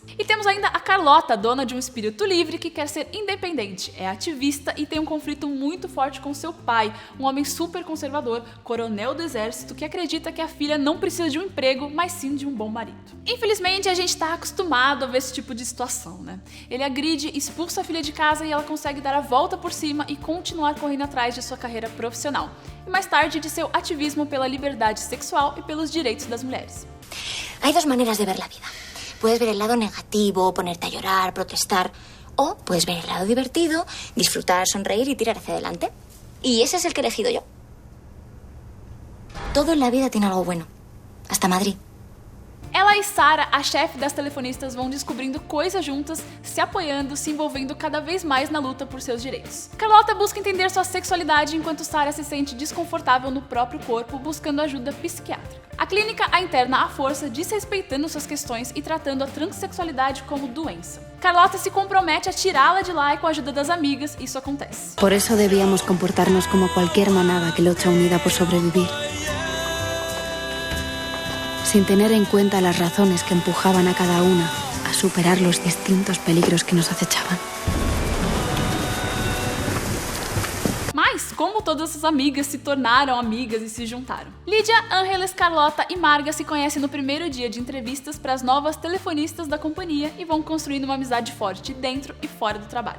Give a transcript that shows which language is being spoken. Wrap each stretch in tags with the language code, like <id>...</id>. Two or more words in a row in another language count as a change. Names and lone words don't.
<pt>E temos ainda a Carlota, dona de um espírito livre que quer ser independente, é ativista e tem um conflito muito forte com seu pai, um homem super conservador, coronel do exército, que acredita que a filha não precisa de um emprego, mas sim de um bom marido. Infelizmente, a gente está acostumado a ver esse tipo de situação, né? Ele agride, expulsa a filha de casa e ela consegue dar a volta por cima e continuar correndo atrás de sua carreira profissional. E mais tarde de seu ativismo pela liberdade sexual e pelos direitos das mulheres.</pt> <es>Hay 2 maneras de ver la vida. Puedes ver el lado negativo, ponerte a llorar, protestar, o puedes ver el lado divertido, disfrutar, sonreír y tirar hacia adelante. Y ese es el que he elegido yo. Todo en la vida tiene algo bueno. Hasta Madrid.</es> <pt>Ela e Sara, a chefe das telefonistas, vão descobrindo coisas juntas, se apoiando, se envolvendo cada vez mais na luta por seus direitos. Carlota busca entender sua sexualidade enquanto Sara se sente desconfortável no próprio corpo, buscando ajuda psiquiátrica. A clínica a interna à força, desrespeitando suas questões e tratando a transexualidade como doença. Carlota se compromete a tirá-la de lá e com a ajuda das amigas, isso acontece.</pt> <es>Por eso debíamos comportarnos como cualquier manada que lucha unida por sobrevivir. Sin tener en cuenta las razones que empujaban a cada una a superar los distintos peligros que nos acechaban.</es> <pt>Mas, como todas as amigas se tornaram amigas e se juntaram? Lídia, Ángeles, Carlota e Marga se conhecem no primeiro dia de entrevistas para as novas telefonistas da companhia e vão construindo uma amizade forte dentro e fora do trabalho.</pt>